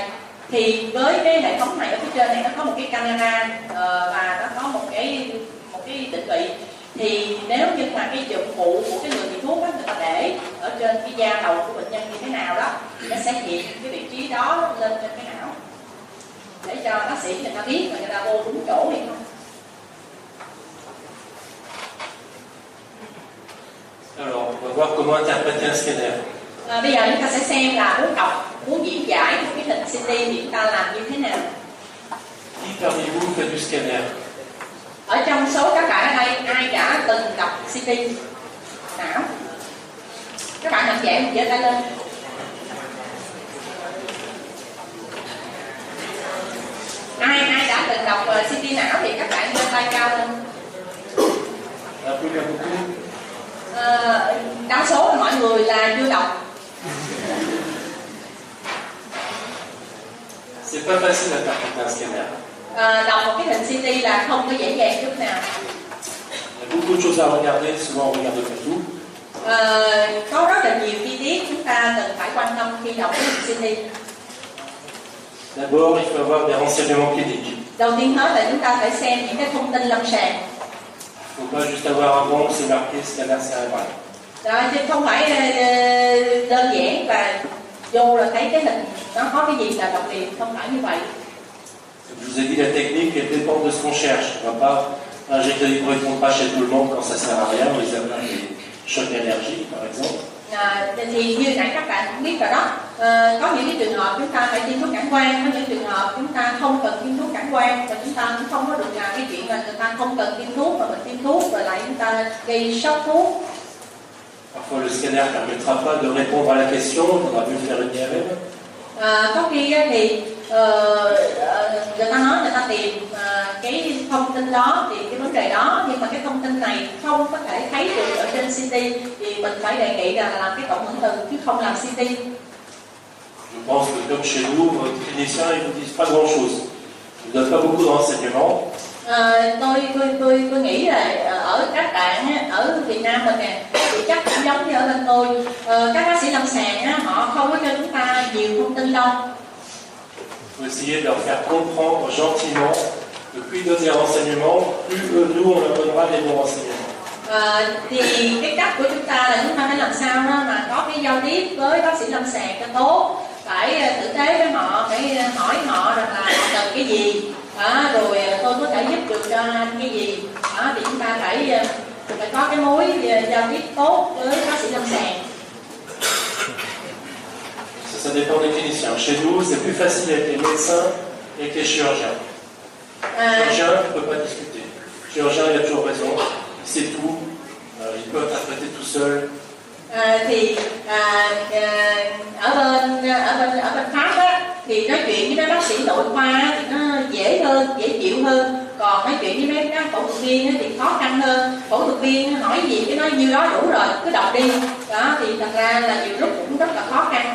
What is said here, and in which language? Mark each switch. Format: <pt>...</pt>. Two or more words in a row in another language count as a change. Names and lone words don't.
<vi>Thì với cái hệ thống này ở phía trên này nó có một cái camera và nó có một cái định vị. Thì nếu như mà cái dụng cụ của cái người bị thuốc đó, người ta để ở trên cái da đầu của bệnh nhân như thế nào đó, thì nó sẽ hiện cái vị trí đó lên trên cái não để cho bác sĩ người ta biết là người ta vô đúng chỗ hay không.</vi> <fr>Alors, on va voir comment interpréter un scanner.</fr> <vi>Bây giờ chúng ta sẽ xem là muốn diễn giải một cái hình CT thì chúng ta làm như thế nào.</vi> <fr>Qui parmi vous fait du scanner?</fr> <vi>Ở trong số các bạn ở đây, ai đã từng đọc CT não? Các bạn mạnh dạn giơ tay lên. Ai đã từng đọc CT não thì các bạn giơ tay cao lên. Đa số là mọi người là chưa đọc.</vi> <fr>C'est pas facile à interpréter un scanner.</fr> <vi>Đọc một cái hình CT là không có dễ dàng chút nào.</vi> <fr>Il y a beaucoup de choses à regarder, souvent on regarde pas tout.</fr> <vi>Có rất là nhiều chi tiết chúng ta cần phải quan tâm khi đọc cái hình CT.</vi> <fr>D'abord, il faut avoir des renseignements cliniques.</fr> <vi>Đầu tiên hết là chúng ta phải xem những cái thông tin lâm sàng.</vi> <fr>Il ne faut pas juste avoir un bon, c'est marqué scanner cérébral.</fr> <vi>Đó, chứ không phải đơn giản và vô là thấy cái hình nó có cái gì là đọc liền, không phải như vậy.</vi> <fr>Comme je vous ai dit, la technique elle dépend de ce qu'on cherche. On ne va pas injecter des correspondants chez tout le monde quand ça ne sert à rien, ou les avoir des chocs allergiques par exemple.</fr> <vi>Thì như nãy các bạn cũng biết rồi đó, có những cái trường hợp chúng ta phải tiêm thuốc cản quang, có những trường hợp chúng ta không cần tiêm thuốc cản quang, và chúng ta cũng không có được làm cái chuyện là người ta không cần tiêm thuốc mà mình tiêm thuốc rồi lại chúng ta gây sốc thuốc.</vi> <fr>Parfois le scanner ne permettra pas de répondre à la question, il faudra mieux faire une IRM.</fr> <vi>Có khi thì người ta nói người ta tìm cái thông tin đó, tìm cái vấn đề đó, nhưng mà cái thông tin này không có thể thấy được ở trên CT, thì mình phải đề nghị là làm cái cộng hưởng từ chứ không làm CT.</vi> <fr>Je pense que comme chez nous, votre clinicien ne vous dit pas grand chose. Il ne donne pas beaucoup de renseignements.</fr> <vi>Tôi nghĩ là ở các bạn ở Việt Nam mình nè thì chắc cũng giống như ở bên tôi, các bác sĩ lâm sàng họ không có cho chúng ta nhiều thông tin đâu.</vi> <fr>Il faut essayer de leur faire comprendre gentiment que plus ils donnent des renseignements, plus nous on leur donnera des bons renseignements.</fr> <vi>Thì cái cách của chúng ta là chúng ta phải làm sao đó mà có cái giao tiếp với bác sĩ lâm sàng cho tốt, phải tử tế với họ, phải hỏi họ rằng là họ cần cái gì, rồi tôi có thể giúp được cho anh cái gì, thì chúng ta phải có cái mối giao tiếp tốt với bác sĩ lâm sàng.</vi> <fr>Ça dépend des cliniciens. Chez nous, c'est plus facile avec les médecins et avec les chirurgiens. Chirurgien ne peut pas discuter. Chirurgien, il a toujours raison, il sait tout, il peut interpréter tout seul.</fr> <vi>Ở bên Pháp á, thì nói chuyện với mấy bác sĩ nội khoa thì nó dễ hơn, dễ chịu hơn. Còn nói chuyện với mấy các phẫu thuật viên thì khó khăn hơn. Phẫu thuật viên hỏi gì cái nói nhiêu đó đủ rồi, cứ đọc đi. Đó thì thật ra là nhiều lúc cũng rất là khó khăn.</vi>